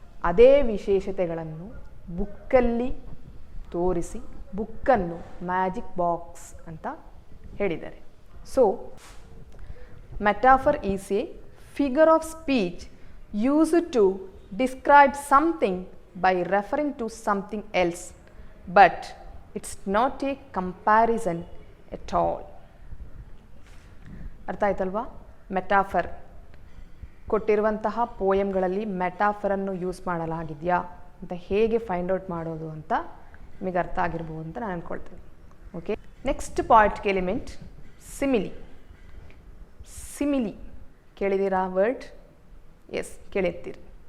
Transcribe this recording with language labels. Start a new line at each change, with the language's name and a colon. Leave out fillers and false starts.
Kannada: ಅದೇ ವಿಶೇಷತೆಗಳನ್ನು ಬುಕ್ಕಲ್ಲಿ ತೋರಿಸಿ ಬುಕ್ಕನ್ನು ಮ್ಯಾಜಿಕ್ ಬಾಕ್ಸ್ ಅಂತ ಹೇಳಿದ್ದಾರೆ.
English: So metaphor is a figure of speech used to describe something by referring to something else, but it's not a comparison at all.
Kannada: ಅರ್ಥ ಆಯ್ತಲ್ವಾ? Metaphor ಕೊಟ್ಟಿರುವಂತಹ ಪೋಯಮ್ಗಳಲ್ಲಿ ಮೆಟಾಫರನ್ನು ಯೂಸ್ ಮಾಡಲಾಗಿದೆಯಾ ಅಂತ ಹೇಗೆ ಫೈಂಡ್ ಔಟ್ ಮಾಡೋದು ಅಂತ ನಿಮಗೆ ಅರ್ಥ ಆಗಿರ್ಬೋದು ಅಂತ ನಾನು ಅಂದ್ಕೊಳ್ತೇನೆ. Okay, next ಪಾಯಿಂಟ್ಗೆ element simile. Simile ಕೇಳಿದ್ದೀರಾ ವರ್ಡ್? ಎಸ್, ಕೇಳಿರ್ತೀರಿ.